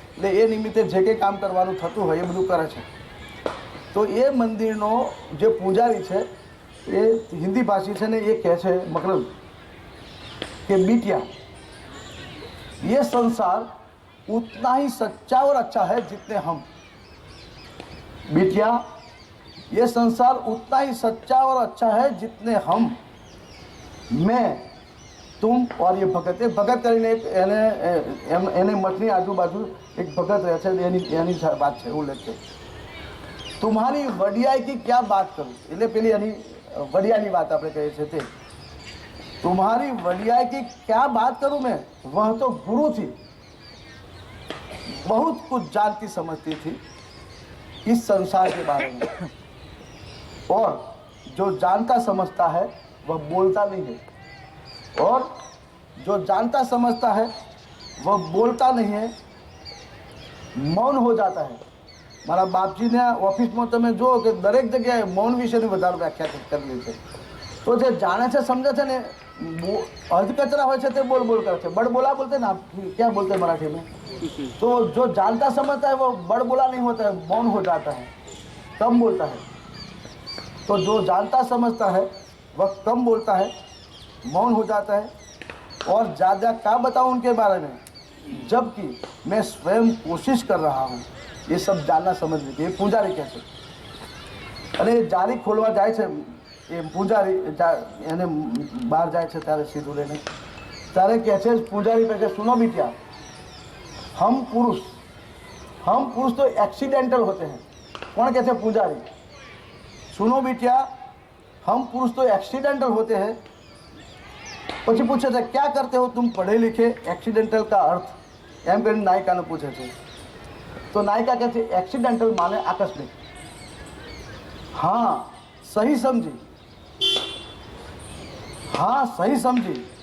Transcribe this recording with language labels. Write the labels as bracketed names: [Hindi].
[Gujarati] એટલે એ નિમિત્તે જે કંઈ કામ કરવાનું થતું હોય એ બધું કરે છે. તો એ મંદિરનો જે પૂજારી છે એ હિન્દી ભાષી છે ને, એ કહે છે મકરંદ કે [Hindi] बिटिया, ये संसार उतना ही सच्चा और अच्छा है जितने हम. बिटिया, ये संसार उतना ही सच्चा और अच्छा है जितने हम, मैं, तुम और ये भगत. एक भगत [Gujarati] કરીને એને મઠની આજુબાજુ એક ભગત રહે છે, એની વાત છે, ઉલ્લેખ છે. [Hindi] तुम्हारी वडियाई की क्या बात करूँ, [Gujarati] એટલે પેલી એની વડિયાની વાત આપણે કહીએ છીએ તે. [Hindi] तुम्हारी वडियाई की क्या बात करूँ मैं, वह तो गुरु थी, बहुत कुछ जानती समझती थी इस संसार के बारे में, और जो जानता समझता है वह बोलता नहीं है, और जो जानता समझता है वह बोलता नहीं है, मौन हो जाता है. [Gujarati] મારા બાપજીના ઓફિસમાં તમે જુઓ કે દરેક જગ્યાએ મૌન વિશેની વધારે વ્યાખ્યા કરેલી છે. તો જે જાણે છે સમજે છે ને અધકચરા હોય છે તે બોल बोल કરે છે. [Hindi] बड़ बोला बोलते ना, क्या बोलते हैं मराठी में? तो जो जानता समझता है वो बड़ बोला नहीं होता है, मौन हो जाता है, कम बोलता है. तो जो जानता समझता है वह कम बोलता है, मौन हो जाता है. और ज़्यादा क्या बताऊँ उनके बारे में, जबकि मैं स्वयं कोशिश कर रहा हूँ ये सब जानना समझने की. ये [Gujarati] પૂજારી કહે છે અને જારી ખોલવા જાય છે એ પૂજારી એને બહાર જાય છે ત્યારે સીધું લઈને ત્યારે કહે છે પૂજારી કહે છે, [Hindi] सुनो बिटिया, हम पुरुष तो एक्सीडेंटल होते हैं. कौन कहते हैं? पूजारी. सुनो बिटिया, हम पुरुष तो एक्सीडेंटल होते हैं. [Gujarati] પછી પૂછે છે [Hindi] क्या करते हो तुम पढ़े लिखे, एक्सीडेंटल का अर्थ [Gujarati] એમ કરીને નાયિકાને પૂછે છે. [Hindi] तो नायिका कहती है एक्सीडेंटल माने आकस्मिक. हाँ सही समझी, हाँ सही समझी.